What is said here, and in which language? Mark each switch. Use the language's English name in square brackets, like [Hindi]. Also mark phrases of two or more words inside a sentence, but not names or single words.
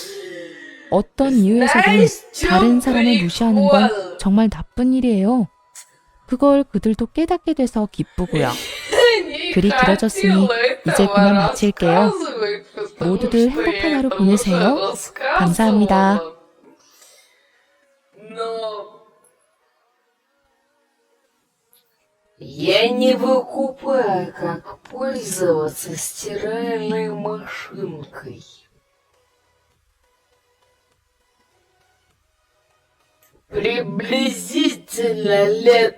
[Korean] 어떤 이유에서든 다른 사람을 무시하는 건 정말 나쁜 일이에요. 그걸 그들도 깨닫게 돼서 기쁘고요. 글이 길어졌으니 이제 그만 마칠게요. 모두들 행복한 하루 보내세요. 감사합니다. [Russian] Я не выкупаю, как пользоваться стиральной машинкой. Приблизительно лет